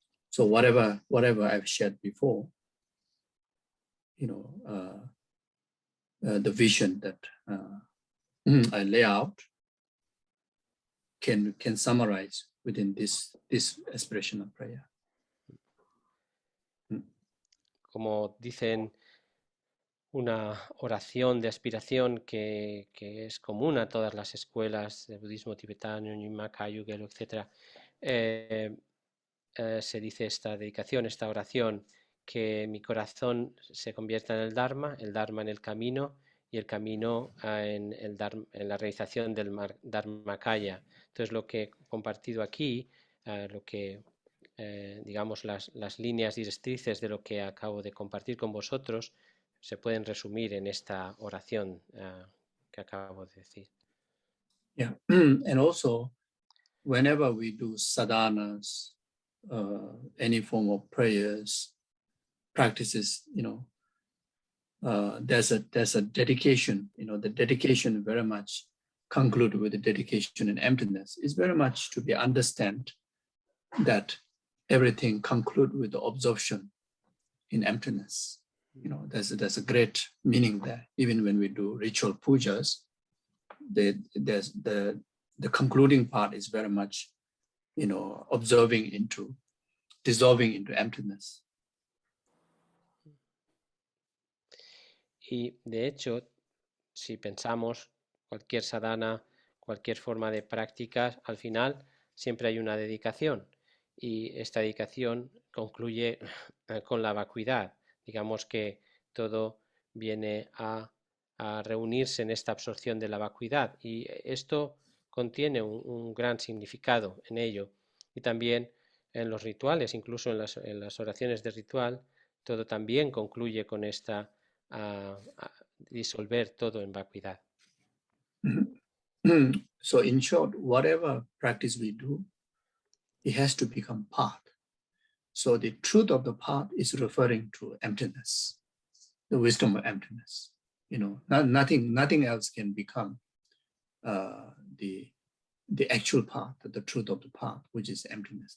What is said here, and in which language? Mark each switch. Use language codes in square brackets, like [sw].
[en] So whatever I've shared before, the vision that I lay out can summarize within this aspirational prayer. [es] Como dicen, una oración de aspiración que es común a todas las escuelas de budismo tibetano, Nyingma, Kagyu, Gelo, etc. Se dice esta dedicación, esta oración, que mi corazón se convierta en el Dharma en el camino y el camino en la realización del Dharmakaya. Entonces lo que he compartido aquí, lo que digamos las líneas directrices de lo que acabo de compartir con vosotros, se pueden resumir en esta oración que acabo de decir. [en] Yeah, and also whenever we do sadhanas, any form of prayers, practices, there's a dedication. The dedication very much conclude with the dedication and emptiness. It's very much to be understand that everything conclude with the absorption in emptiness. There's a great meaning there. Even when we do ritual pujas, the concluding part is very much, dissolving into emptiness. [es] Y de hecho, si pensamos cualquier sadhana, cualquier forma de práctica, al final siempre hay una dedicación. Y esta dedicación concluye con la vacuidad. Digamos que todo viene a reunirse en esta absorción de la vacuidad. Y esto contiene un gran significado en ello. Y también en los rituales, incluso en las oraciones de ritual, todo también concluye con esta disolver todo en vacuidad. [en] So in short, whatever practice we do, it has to become path. So the truth of the path is referring to emptiness, the wisdom of emptiness. Nothing else can become the actual path, the truth of the path, which is emptiness.